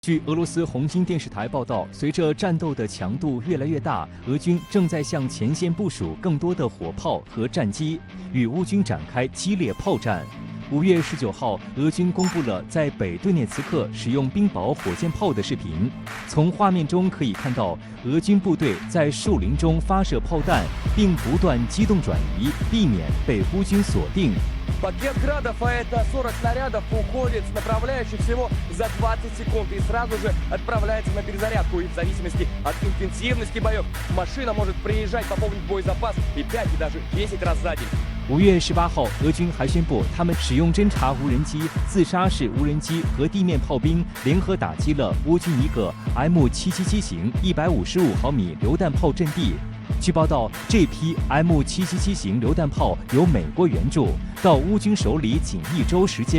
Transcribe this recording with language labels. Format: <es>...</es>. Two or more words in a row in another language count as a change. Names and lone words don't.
<zh>据俄罗斯红星电视台报道，随着战斗的强度越来越大，俄军正在向前线部署更多的火炮和战机，与乌军展开激烈炮战。5月19号，俄军公布了在北顿涅茨克使用冰雹火箭炮的视频。从画面中可以看到，俄军部队在树林中发射炮弹，并不断机动转移，避免被乌军锁定。</zh> <ru>Пакет градов, а это 40 снарядов, уходит с направляющей всего за 20 секунд и сразу же отправляется на перезарядку. И в зависимости от интенсивности боев машина может приезжать, пополнить боезапас и 5 и даже 10 раз за день.</ru> <zh>5 月18号，俄军还宣布，他们使用侦察无人机、自杀式无人机和地面炮兵联合打击了乌军一个 M777型155毫米榴弹炮阵地。据报道，这批 M777型榴弹炮由美国援助，到乌军手里仅1周时间。</zh>